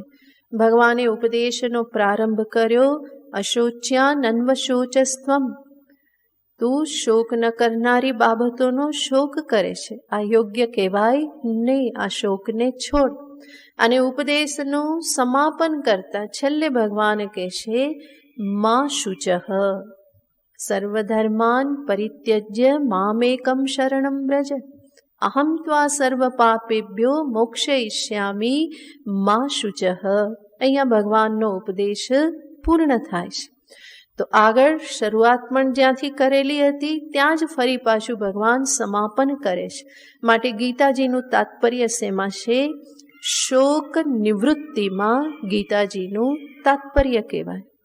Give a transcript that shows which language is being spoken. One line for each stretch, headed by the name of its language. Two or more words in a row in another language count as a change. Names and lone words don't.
Gujarati: ભગવાને ઉપદેશનો પ્રારંભ કર્યો,
Sanskrit: અશોચ્યા નન્વશોચસ્ત્વમ.
Gujarati: તું શોક ન કરનારી બાબતોનો શોક કરે છે, આ યોગ્ય કહેવાય નહીં, આ શોકને છોડ. અને ઉપદેશનું સમાપન કરતા છેલ્લે ભગવાન કહે છે,
Sanskrit: મા શુચઃ સર્વધર્માન પરિત્યજ્ય મામેકમ શરણમ વ્રજ અહમ ત્વા સર્વ પાપેભ્યો મોક્ષયિષ્યામિ મા શુચઃ.
Gujarati: અહીંયા ભગવાનનો ઉપદેશ પૂર્ણ થાય છે. તો આગળ શરૂઆત પણ જ્યાંથી કરેલી હતી ત્યાં જ ફરી પાછું ભગવાન સમાપન કરે છે. માટે ગીતાજીનું તાત્પર્ય શેમાં છે? શોક નિવૃત્તિમાં ગીતાજીનું તાત્પર્ય કહેવાય.